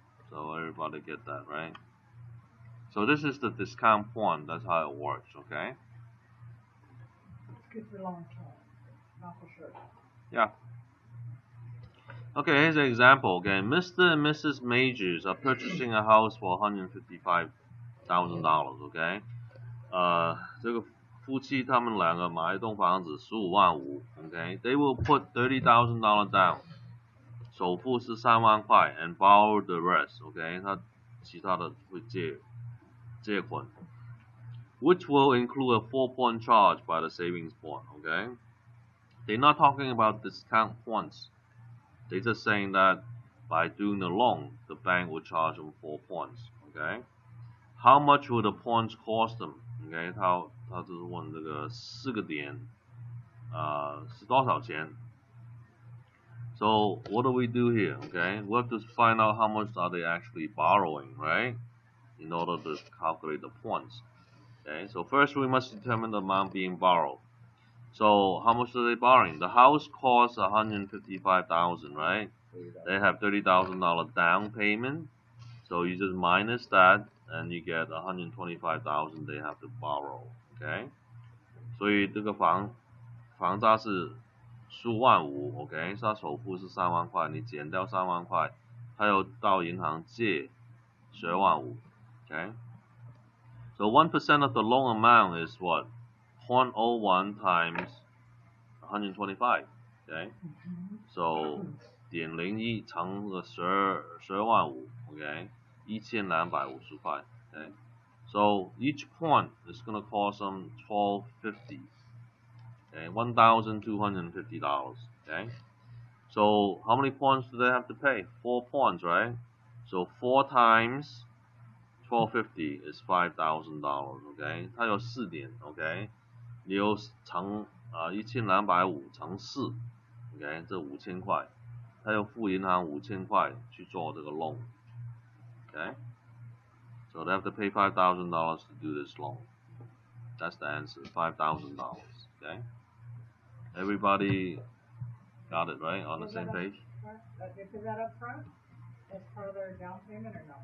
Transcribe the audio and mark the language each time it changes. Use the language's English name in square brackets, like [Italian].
[English] So everybody get that, right? So this is the discount point. That's how it works, okay? It's good for long term, not for short. Yeah. Okay, here's an example. Okay, Mr. and Mrs. Majors are purchasing a house for $155,000. [Chinese] Okay， 这个夫妻他们两个买一栋房子15.5万。 [English] Okay，they will put $30,000 down， [Chinese] 首付是3万块 [English] ，and borrow the rest。 Okay， [Chinese] 他其他的会借款 [English] ，which will include a 4-point charge by the savings point. Okay，they're not talking about discount points. They're just saying that by doing the loan, the bank will charge them 4 points. Okay, how much will the points cost them? [Chinese] Okay， 他就是问这个4个点，是多少钱？ [English] So what do we do here? Okay, we have to find out how much are they actually borrowing, right? In order to calculate the points. Okay, so first we must determine the amount being borrowed. So how much are they borrowing? The house costs $155,000, right? They have $30,000 down payment. So you just minus that, and you get $125,000 they have to borrow. [Chinese] Okay, 所以这个房价是数万五 ，OK， 是他首付是3万块，你减掉3万块，他又到银行借12万五 ，OK。 [English] So 1% of the loan amount is what? 0.01 times 125, okay? [Chinese] So 0.01乘个12万五 ，OK， 1250块 ，okay? [English] So each point is going to cost them $12.50. Okay, $1,250. Okay, so how many points do they have to pay? 4 points, right? So 4 times 1250 is $5,000. [Chinese] Okay， 它有4点 ，OK， 你有乘1250乘4 ，OK， 这5000块，他又付银行5000块去做这个 loan。 [English] Okay, so they have to pay $5,000 to do this loan. That's the answer, $5,000. Okay. Everybody got it, right? On the same page? Is that up front? As part of their down payment or no?